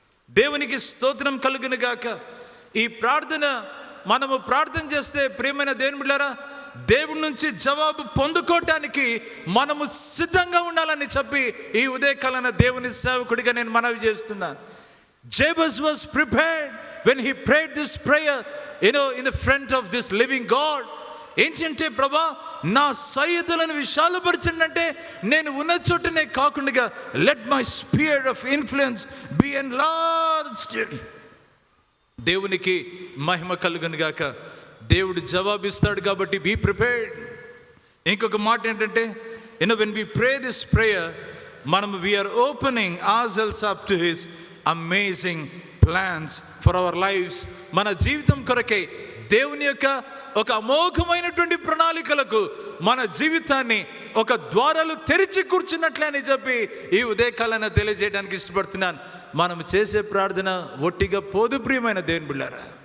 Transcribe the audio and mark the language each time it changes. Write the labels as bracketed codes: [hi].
[te] దేవునికి స్తోత్రం కలుగును గాక. ఈ ప్రార్థన మనము ప్రార్థన చేస్తే ప్రియమైన దేవుని బిడ్డలారా, దేవుడి నుంచి జవాబు పొందుకోవటానికి మనము సిద్ధంగా ఉండాలని చెప్పి ఈ ఉదయకాలన దేవుని సేవకుడిగా నేను మనవి చేస్తున్నాను. [en] Jabez was prepared when he prayed this prayer, in the front of this living God. [te] ఏంటంటే, ప్రభా నా సైదులను విశాలపరచండి అంటే, నేను ఉన్న చోటనే కాకుండా [en] Let my sphere of influence be enlarged. [te] దేవునికి మహిమ కలుగును గాక. దేవుడు జవాబిస్తాడు కాబట్టి [en] Be prepared. [te] ఇంకొక మాట ఏంటంటే, [en] when we pray this prayer, we are opening ourselves up to his amazing plans for our lives. [te] మన జీవితం కొరకే దేవుని యొక్క ఒక అమోఘమైనటువంటి ప్రణాళికలకు మన జీవితాన్ని ఒక ద్వారాలు తెరిచి కూర్చున్నట్లే అని చెప్పి ఈ ఉదయకాలన తెలియజేయడానికి ఇష్టపడుతున్నాను. మనం చేసే ప్రార్థన ఒట్టిగా పోదు ప్రియమైన దేవుని బిడ్డలారా.